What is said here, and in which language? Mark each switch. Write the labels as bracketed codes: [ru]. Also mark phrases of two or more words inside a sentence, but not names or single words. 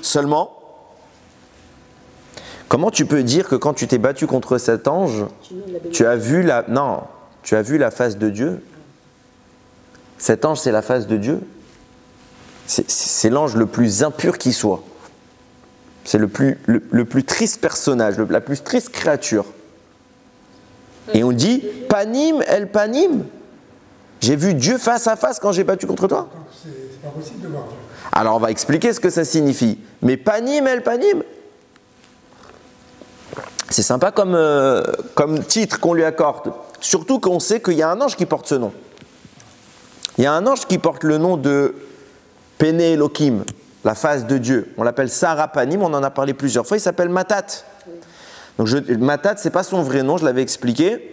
[fr] Seulement, comment tu peux dire que quand tu t'es battu contre cet ange, tu as vu la face de Dieu ? Cet ange, c'est la face de Dieu. C'est l'ange le plus impur qui soit. C'est le plus triste personnage, la plus triste créature. Et on dit, [he] פנים אל פנים. [fr] J'ai vu Dieu face à face quand j'ai battu contre toi. C'est pas possible de voir Dieu. Alors on va expliquer ce que ça signifie. Mais [he] פנים אל פנים, [fr] c'est sympa comme titre qu'on lui accorde. Surtout qu'on sait qu'il y a un ange qui porte ce nom. Il y a un ange qui porte le nom de [he] פני אלהים, [fr] la face de Dieu. On l'appelle Sarapanim, on en a parlé plusieurs fois, il s'appelle Matat. Donc Matat, ce n'est pas son vrai nom, je l'avais expliqué.